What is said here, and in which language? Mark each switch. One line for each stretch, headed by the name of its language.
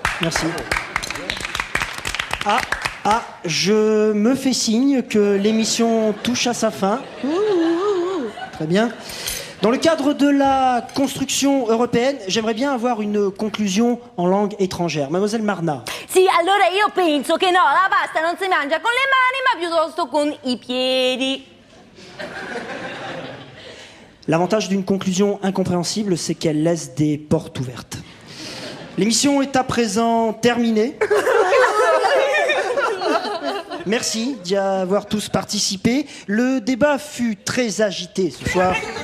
French: Merci. Je me fais signe que l'émission touche à sa fin. Très bien. Dans le cadre de la construction européenne, j'aimerais bien avoir une conclusion en langue étrangère. Mademoiselle Marna.
Italian: Sì, allora io penso che no, la pasta non si mangia con le mani, ma piuttosto con i piedi.
French: L'avantage d'une conclusion incompréhensible, c'est qu'elle laisse des portes ouvertes. L'émission est à présent terminée. Merci d'y avoir tous participé. Le débat fut très agité ce soir.